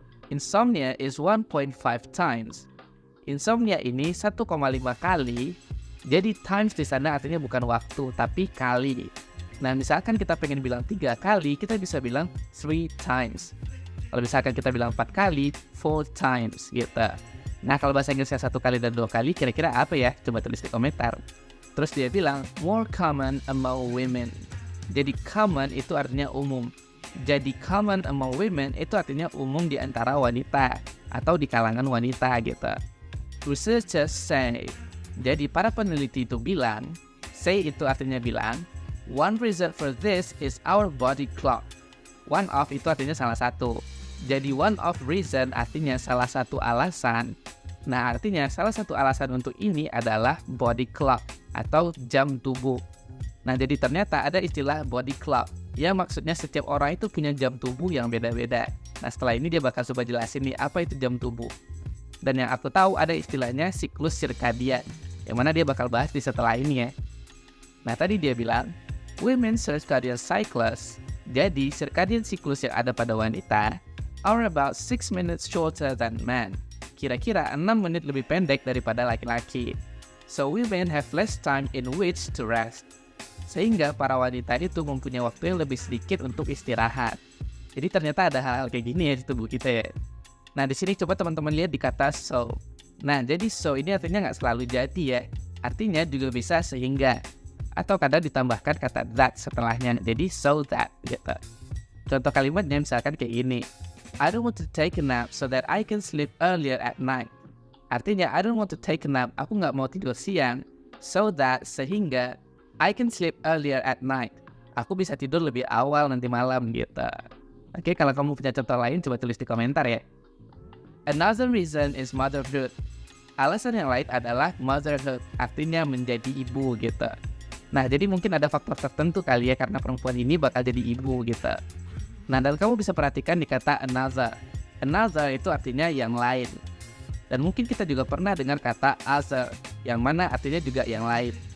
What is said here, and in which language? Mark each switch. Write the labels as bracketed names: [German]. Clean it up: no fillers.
[English] Insomnia is 1.5 times. [Indonesian] Insomnia ini 1,5 kali. Jadi times di sana artinya bukan waktu, tapi kali. Nah, misalkan kita pengen bilang 3 kali, kita bisa bilang 3 times. Kalau misalkan kita bilang 4 kali, 4 times gitu. Nah, kalau bahasa Inggrisnya 1 kali dan 2 kali, kira-kira apa ya? Coba tulis di komentar. Terus dia bilang, [English] more common among women. [Indonesian] Jadi common itu artinya umum. Jadi [English] common among women [Indonesian] itu artinya umum di antara wanita atau di kalangan wanita gitu. [English] Researchers say. [Indonesian] Jadi para peneliti itu bilang, say itu artinya bilang, [English] one reason for this is our body clock. [Indonesian] One of itu artinya salah satu. Jadi [English] one of reason [Indonesian] artinya salah satu alasan. Nah, artinya salah satu alasan untuk ini adalah body clock atau jam tubuh. Nah, jadi ternyata ada istilah body clock. Ya, maksudnya setiap orang itu punya jam tubuh yang beda-beda. Nah, setelah ini dia bakal coba jelasin nih apa itu jam tubuh. Dan yang aku tahu ada istilahnya siklus sirkadian, yang mana dia bakal bahas di setelah ini ya. Nah, tadi dia bilang, [English] women's circadian cycles, [Indonesian] jadi circadian cycles yang ada pada wanita, [English] are about 6 minutes shorter than men. [Indonesian] Kira-kira 6 menit lebih pendek daripada laki-laki. [English] So women have less time in which to rest. [Indonesian] Sehingga para wanita itu mempunyai waktu yang lebih sedikit untuk istirahat. Jadi ternyata ada hal-hal kayak gini ya di tubuh kita ya. Nah, di sini coba teman-teman lihat di kata so. Nah, jadi so ini artinya nggak selalu jadi ya. Artinya juga bisa sehingga. Atau kadang ditambahkan kata that setelahnya. Jadi so that gitu. Contoh kalimatnya misalkan kayak gini. [English] I don't want to take a nap so that I can sleep earlier at night. [Indonesian] Artinya [English] I don't want to take a nap. [Indonesian] Aku nggak mau tidur siang. [English] So that [Indonesian] sehingga [English] I can sleep earlier at night. [Indonesian] Aku bisa tidur lebih awal nanti malam gitu. Oke, kalau kamu punya contoh lain coba tulis di komentar ya. [English] Another reason is motherhood. [Indonesian] Alasan yang lain adalah motherhood, artinya menjadi ibu gitu. Nah, jadi mungkin ada faktor tertentu kali ya karena perempuan ini bakal jadi ibu gitu. Nah, dan kamu bisa perhatikan di kata another. Another itu artinya yang lain. Dan mungkin kita juga pernah dengar kata other, yang mana artinya juga yang lain.